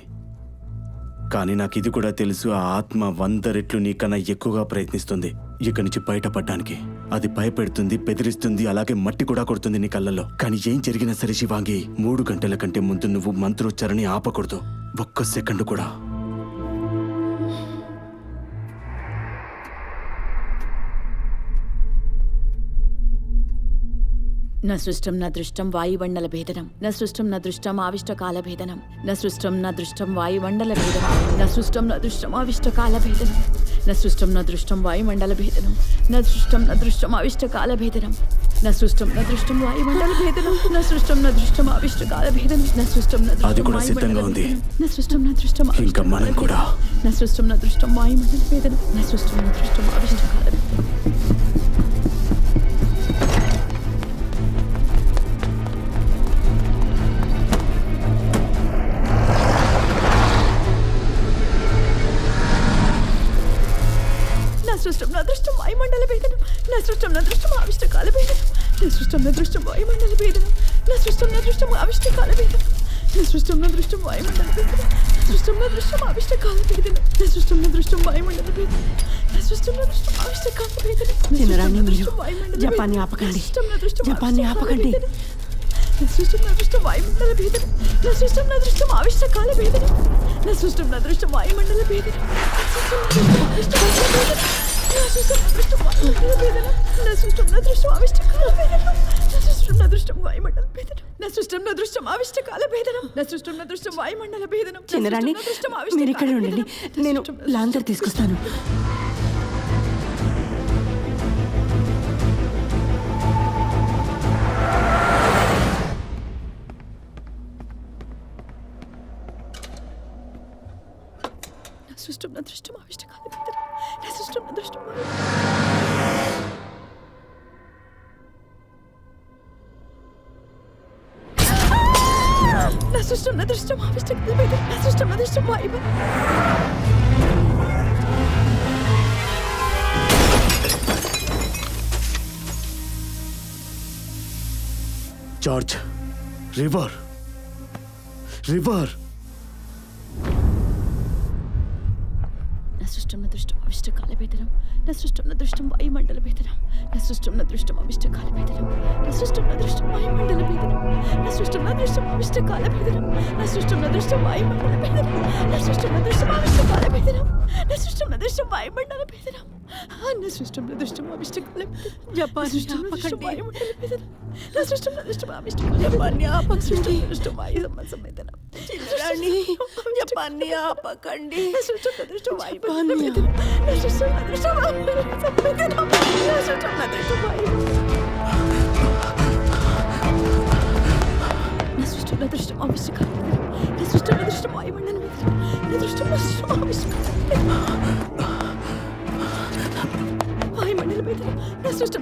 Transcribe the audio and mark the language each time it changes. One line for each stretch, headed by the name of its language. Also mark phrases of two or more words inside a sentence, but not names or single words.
Telugu: కానీ నాకు ఇది కూడా తెలుసు, ఆ ఆత్మ 100 రెట్లు నీకన్నా ఎక్కువగా ప్రయత్నిస్తుంది ఇక్కడి నుంచి బయటపడ్డానికి. అది భయపెడుతుంది, బెదిరిస్తుంది, అలాగే మట్టి కూడా కొడుతుంది నీ కళ్ళల్లో. కానీ ఏం జరిగినా సరే శివాంగి, 3 గంటల కంటే ముందు నువ్వు మంత్రోచ్చారని ఆపకూడదు, ఒక్క సెకండ్ కూడా.
Sanskrit: न सृष्टं न दृष्टं वायुमण्डलभेदनं न सृष्टं न दृष्टम् आविष्टकालभेदनं न सृष्टं न दृष्टं वायुमण्डलभेदनं न सृष्टं न दृष्टम् आविष्टकालभेदनं न सृष्टं न दृष्टं वायुमण्डलभेदनं न सृष्टं न दृष्टम् आविष्टकालभेदनं न सृष्टं न दृष्टं वायुमण्डलभेदनं न सृष्टं न दृष्टम् आविष्टकालभेदनं न सृष्टं न
Telugu: అది కూడా సిద్ధంగా ఉంది.
Sanskrit: न सृष्टं न दृष्टं
Telugu: ఇంకా మనం కూడా
Sanskrit: न सृष्टं न दृष्टं वायुमण्डलभेदनं न सृष्टं न दृष्टं आविष्टकालभेदनं सृष्टं न दृष्टं वायुमण्डलभेदनं न सृष्टं न दृष्टम् आविष्टकालभेदनं न सृष्टं न दृष्टं वायुमण्डलभेदनं न सृष्टं न दृष्टम् आविष्टकालभेदनं न सृष्टं न दृष्टं वायुमण्डलभेदनं न सृष्टं न दृष्टम् आविष्टकालभेदनं न सृष्टं न दृष्टं वायुमण्डलभेदनं न सृष्टं न दृष्टम् आविष्टकालभेदनं
Telugu: చిన్నరాణి, మీరు జపాన్ని ఆపకండి, జపాన్ని ఆపకండి.
Sanskrit: न सृष्टं न दृष्टं वायुमण्डलभेदनं न सृष्टं न दृष्टम् आविष्टकालभेदनं न सृष्टं न दृष्टं वायुमण्डलभेदनं न सृष्टं न दृष्टं वायुमण्डलभेदनं न सृष्टं न दृष्टम् आविष्टकालभेदनं न सृष्टं न दृष्टं वायुमण्डलभेदनं न सृष्टं न दृष्टम् आविष्टकालभेदनं न सृष्टं न दृष्टं वायुमण्डलभेदनं
Telugu: చిన్నరాణి, మీరు ఇక్కడే ఉండండి, నేను లాంతర్ తీసుకొస్తాను.
Sanskrit: सृष्टं न दृष्टम् आविष्टकालभेदनं न सृष्टं न दृष्टं न सृष्टं न दृष्टम् आविष्टकालभेदनं न सृष्टं न दृष्टं वायुमण्डलं
English: George, river river
Sanskrit: न सृष्टं न दृष्टम् आविष्टकालभेदनं न सृष्टं न दृष्टं वायुमण्डलभेदनं न सृष्टं न दृष्टम् आविष्टकालभेदनं न सृष्टं न दृष्टं वायुमण्डलभेदनं न सृष्टं न दृष्टम् आविष्टकालभेदनं न सृष्टं न दृष्टं वायुमण्डलभेदनं न सृष्टं न दृष्टम् आविष्टकालभेदनं न सृष्टं न दृष्टं वायुमण्डलभेदनं न सृष्टं न दृष्टम् आविष्टकालभेदनं
Telugu: జపాన్ని ఆపకండి,
Sanskrit: न सृष्टं न दृष्टम् आविष्टकालभेदनं
Telugu: జపాన్ని ఆపకండి.
Sanskrit: दृष्टं वायुसंवेदनं
Telugu: చిన్నరాణి, జపాన్ని ఆపకండి,
Sanskrit: न सृष्टं न दृष्टं
Telugu: జపాన్ని
Sanskrit: वायुमण्डलभेदनं न सृष्टं न दृष्टं वायुसंवेदनं न सृष्टं न दृष्टं न सृष्टं न दृष्टम् आविष्टकालभेदनं न सृष्टं न दृष्टं वायुमण्डलभेदनं न दृष्टं न दृष्टम् आविष्टकालभेदनं वायुमण्डलभेदनं न सृष्टं न